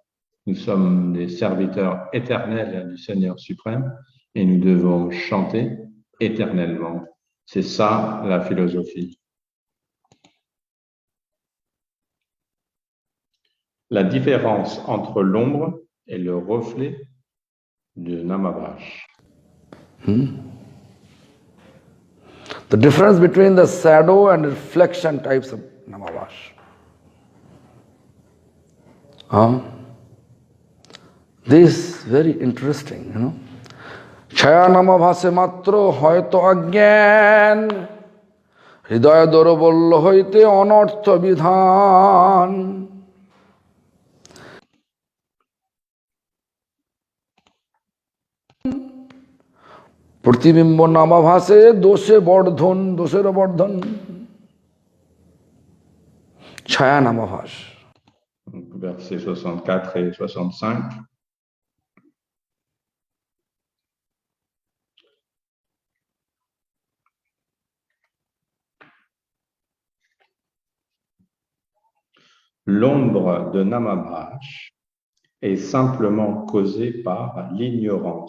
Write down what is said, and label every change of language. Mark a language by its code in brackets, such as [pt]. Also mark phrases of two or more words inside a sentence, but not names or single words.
[fr] Nous sommes des serviteurs éternels du Seigneur suprême et nous devons chanter éternellement. C'est ça la philosophie. La différence entre l'ombre et le reflet de Namavash. [en] The difference between the shadow and reflection types of Namavash. This is very interesting, you know. [bn] ছায়া নামাভাসে মাত্র হয়তো অজ্ঞান হৃদয় দৌর্বল্য হইতে অনর্থ বিধান. প্রতিবিম্ব নামাভাসে দোষে বর্ধন দোষের বর্ধন ছায়া নামাভাস. [fr] Versets 64 et 65. L'ombre de Namavash est simplement causée par l'ignorance.